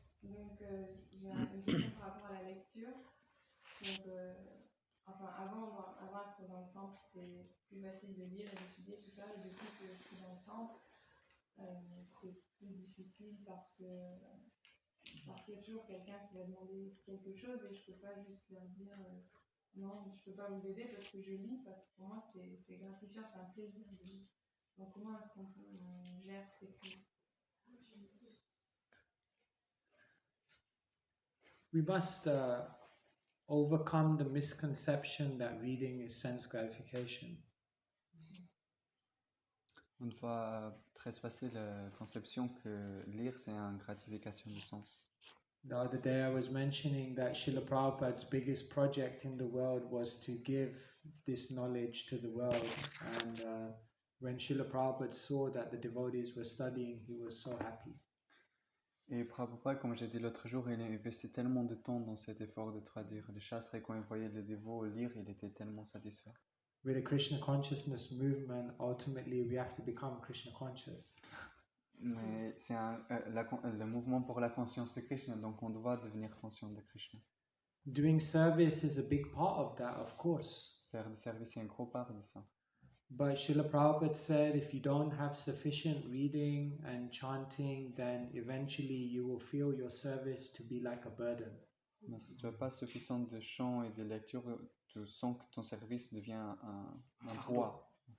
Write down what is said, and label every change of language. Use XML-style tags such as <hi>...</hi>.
<fr>Donc j'ai une question par rapport à la lecture. Donc enfin avant d'être dans le temple, c'était plus facile de lire et d'étudier tout ça, et depuis que je suis dans le temple, c'est plus difficile parce qu'il y a toujours quelqu'un qui va demander quelque chose, et je peux pas juste leur dire non, je peux pas vous aider parce que je lis, parce que pour moi c'est gratifiant, c'est un plaisir de lire. Donc comment est-ce qu'on gère ces choses?</fr> <en>We must overcome the misconception that reading is sense gratification.</en> <fr>On doit trespasser la conception que lire c'est une gratification du sens.</fr> <en>The other day I was mentioning that Srila Prabhupada's biggest project in the world was to give this knowledge to the world, and when Srila Prabhupada saw that the devotees were studying, he was so happy.</en> <fr>Et Prabhupada, comme j'ai dit l'autre jour, il investit tellement de temps dans cet effort de traduire les shastres, et quand il voyait les dévots lire, il était tellement satisfait.</fr> <en>With a Krishna consciousness movement, ultimately we have to become Krishna conscious.</en> <fr>Mais c'est le mouvement pour la conscience de Krishna, donc on doit devenir conscient de Krishna.</fr> <en>Doing service is a big part of that, of course.</en> <fr>Faire du service, c'est un gros part de ça.</fr> <en>But Srila Prabhupada said if you don't have sufficient reading and chanting, then eventually you will feel your service to be like a burden.</en> <fr>Mais si tu n'as pas suffisamment de chants et de lectures, tu sens que ton service devient un poids.</fr>